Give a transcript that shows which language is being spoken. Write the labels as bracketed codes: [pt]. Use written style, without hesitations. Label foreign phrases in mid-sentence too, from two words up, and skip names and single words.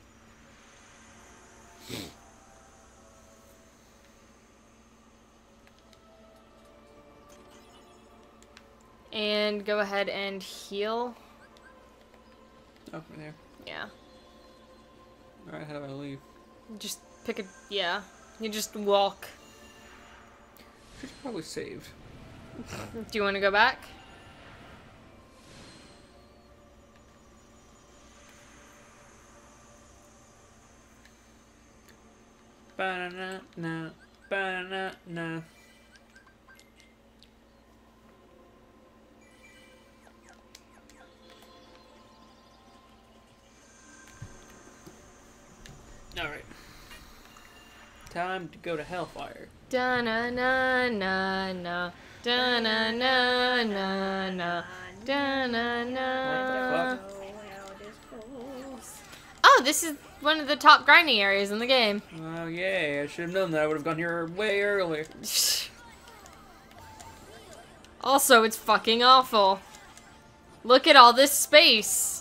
[en] And go ahead and heal. Oh, right there. Yeah. Alright, how do I leave? Just pick a... Yeah. You just walk. Should probably saved. Do you want to go back? Ba-na-na-na, ba-na-na-na. Alright. Time to go to Hellfire. Da-na-na-na-na. Da-na-na-na-na. Da-na-na. Oh, this is one of the top grinding areas in the game. Oh, yay. I should have known that. I would have gone here way earlier. Also, it's fucking awful. Look at all this space.